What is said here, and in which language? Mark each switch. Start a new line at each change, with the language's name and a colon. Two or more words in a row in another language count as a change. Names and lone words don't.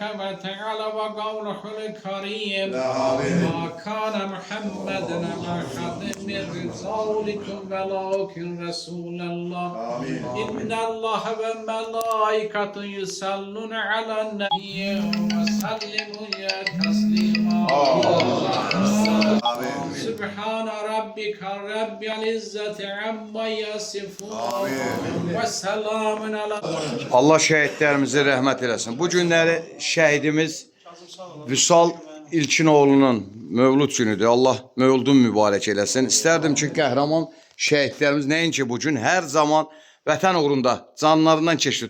Arabic: وتعالى وقوله الكريم ما كان محمد أحد من رسالكم ولكن رسول الله إن الله وملائكته يصلون على النبي وسلموا يا تسليما سبحان ربك رب العزة عما يصفون وسلام على
Azerbaijani: Allah şəhidlərimizə rəhmət eləsin. Bu günləri şəhidimiz Vüsal İlkinoğlu'nun mövlud günüdür. Allah mövludun mübarək eləsin. İstərdim ki, qəhrəman şəhidlərimiz nəinki bugün hər zaman vətən uğrunda canlarından keçdi.